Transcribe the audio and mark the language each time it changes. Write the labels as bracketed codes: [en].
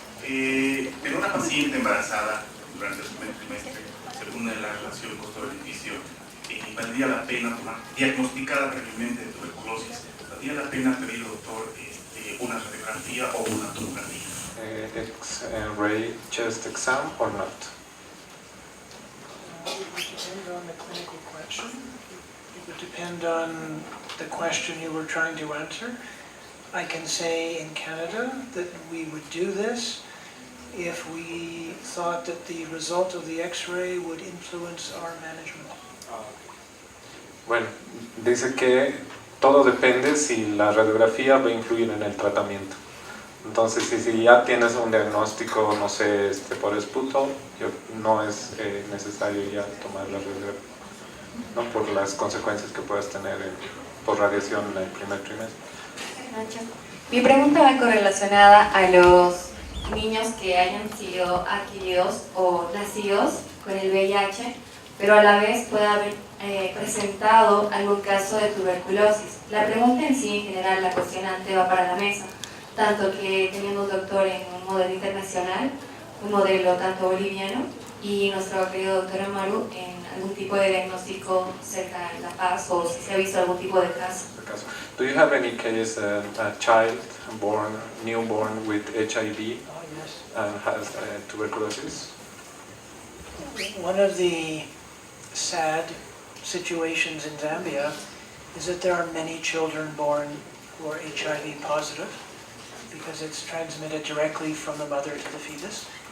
[es] En una paciente embarazada durante el primer trimestre, según la relación costo-beneficio, valdría la pena tomar, diagnosticada previamente de tuberculosis, valdría la pena pedir al doctor una radiografía o una tomografía. [en] X-ray chest exam or not? It would depend on the clinical question. It would depend on the question you were trying to answer. I can say in Canada that we would do this if we thought that the result of the X-ray would influence our management. [es] Bueno, dice que todo depende si la radiografía va a influir en el tratamiento. Entonces, si ya tienes un diagnóstico, no sé, por esputo, no es necesario ya tomar la radiografía, ¿no? Por las consecuencias que puedas tener por radiación en el primer trimestre. Mi pregunta va correlacionada a los niños que hayan sido adquiridos o nacidos con el VIH, pero a la vez pueda haber presentado algún caso de tuberculosis. La pregunta en sí, en general, la cuestionante va para la mesa, tanto que teniendo un doctor en un modelo internacional, un modelo tanto boliviano, y nuestro querido doctor Amaru en algún tipo de diagnóstico cerca de La Paz, o si se ha visto algún tipo de caso. [en] Do you have any case, a child newborn with HIV Yes. and has tuberculosis? One of the sad situations in Zambia is that there are many children born who are HIV positive because it's transmitted directly from the mother to the fetus.